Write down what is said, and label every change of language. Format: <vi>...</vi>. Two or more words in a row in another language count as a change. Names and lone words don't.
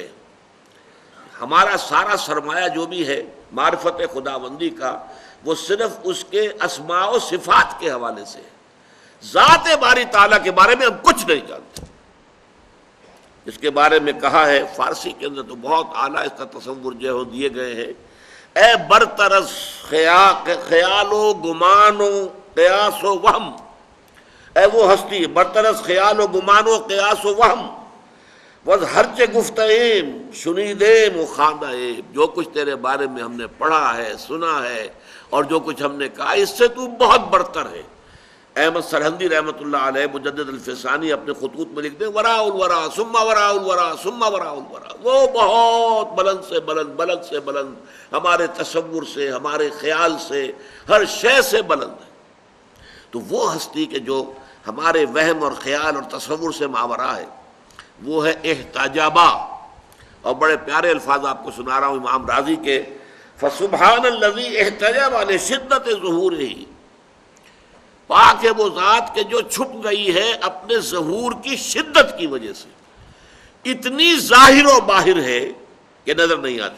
<ur>ہمارا سارا سرمایہ جو بھی ہے معرفت خداوندی کا، وہ صرف اس کے اسماء و صفات کے حوالے سے ہے، ذات باری تعالیٰ کے بارے میں ہم کچھ نہیں جانتے۔ اس کے بارے میں کہا ہے، فارسی کے اندر تو بہت اعلیٰ اس کا تصور جو ہے دیے گئے ہیں،</ur> <fa>اے برطرز خیال و گمان و قیاس و وہم،</fa> <ur>اے وہ ہستی</ur> <fa>برطرز خیال و گمان و قیاس و وہم، وز ہرچ گفتیم شنیدیم و خواندیم،</fa> <ur>جو کچھ تیرے بارے میں ہم نے پڑھا ہے، سنا ہے، اور جو کچھ ہم نے کہا اس سے تو بہت برتر ہے۔ احمد سرہندی رحمۃ اللہ علیہ مجدد الفسانی اپنے خطوط میں لکھتے ہیں،</ur> <ar>وراء الورا ثم وراء الورا ثم وراء الورا،</ar> <ur>وہ بہت بلند سے بلند، بلند سے بلند، ہمارے تصور سے، ہمارے خیال سے، ہر شے سے بلند ہے۔ تو وہ ہستی کہ جو ہمارے وہم اور خیال اور تصور سے ماورا ہے، وہ ہے احتجابا۔ اور بڑے پیارے الفاظ آپ کو سنا رہا ہوں امام راضی کے،</ur> <ar>فسبحان الذی احتجب لشدت ظہورہ،</ar> <ur>پاک ہے وہ ذات کہ جو چھپ گئی ہے اپنے ظہور کی شدت کی وجہ سے، اتنی ظاہر و باہر ہے کہ نظر نہیں آتی۔</ur>